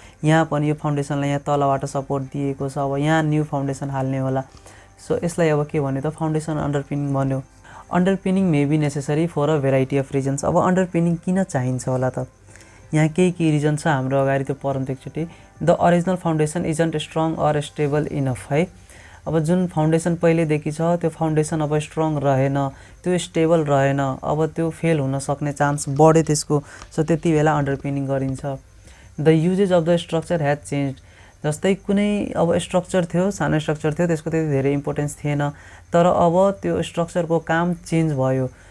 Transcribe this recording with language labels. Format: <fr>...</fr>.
<ne>यहाँ पनि यो फाउन्डेसनलाई यहाँ तलबाट सपोर्ट दिएको छ, अब यहाँ न्यू फाउन्डेसन हाल्ने होला। सो यसलाई अब के भन्यो त फाउन्डेसन अन्डरपिनिङ भन्यो।</ne> <en>Underpinning may be necessary for a variety of reasons.</en> <ne>अब अन्डरपिनिङ किन चाहिन्छ होला त, यहाँ केही रिजन छ हाम्रो अगाडि त्यो पढौँ एकचोटि।</ne> <en>The original foundation isn't strong or stable enough है।</en> <ne>अब जुन फाउन्डेसन पहिलेदेखि छ त्यो फाउन्डेसन अब स्ट्रङ रहेन, त्यो स्टेबल रहेन, अब त्यो फेल हुन सक्ने चान्स बढ्यो त्यसको। सो त्यति बेला अन्डरपिनिङ गरिन्छ।</ne> <en>The uses of the structure has change.</en> <ne>जस्तै कुनै अब स्ट्रक्चर थियो, सानो स्ट्रक्चर थियो, त्यसको त्यति धेरै इम्पोर्टेन्स थिएन, तर अब त्यो स्ट्रक्चरको काम चेन्ज भयो।</ne>